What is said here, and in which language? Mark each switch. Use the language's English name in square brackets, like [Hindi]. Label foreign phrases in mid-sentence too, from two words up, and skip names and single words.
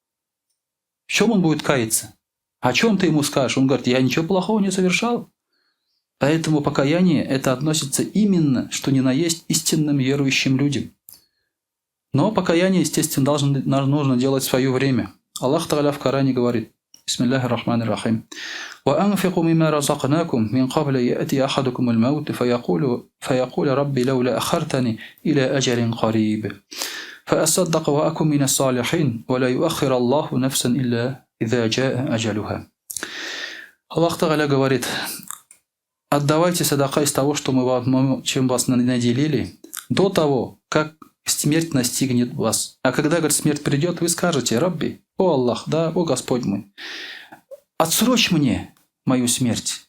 [Russian] В чем он будет каяться? О чем ты ему скажешь? Он говорит, я ничего плохого не совершал. Поэтому покаяние это относится именно, что ни на есть, истинным верующим людям. Но покаяние, естественно, нужно делать в свое время. Аллах Та'аля в Коране говорит, [Arabic] بسم الله الرحمن الرحيم. وأنفقوا مما رزقناكم من قبل يأتي أحدكم الموت فيقول ربي لولا أخرتني إلى أجل قريب فأصدق وأكن من الصالحين ولا يؤخر الله نفسا إلا إذا جاء أجلها. [Russian] Аллах Та'аля говорит, отдавайте садака из того, чем вас наделили, до того, как смерть настигнет вас. А когда, говорит, смерть придет, вы скажете, Рабби, о Аллах, да, о Господь мой, отсрочь мне мою смерть.